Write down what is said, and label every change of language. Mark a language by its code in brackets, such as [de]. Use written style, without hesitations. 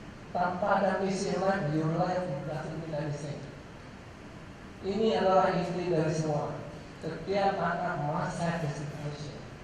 [id] Tanpa ada misi [en] in life, your life doesn't mean anything. [id] Ini adalah inti dari semua. Setiap anak [en] must have a mission.